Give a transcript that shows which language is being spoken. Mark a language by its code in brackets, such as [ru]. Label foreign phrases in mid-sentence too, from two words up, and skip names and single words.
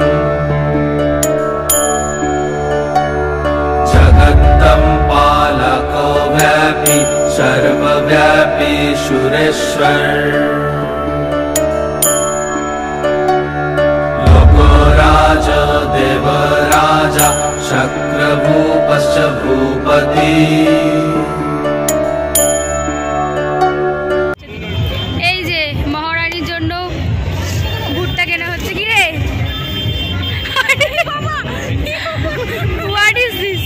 [sa] जगत्तम पालको व्यापी सर्वव्यापी सुरेश्वर देवराजा शक्रभूपश्च भूपति [bn] এই যে মহারানীর জন্য ভুট্টা কেনা হচ্ছে। কি রে বাবা, [en] What is this?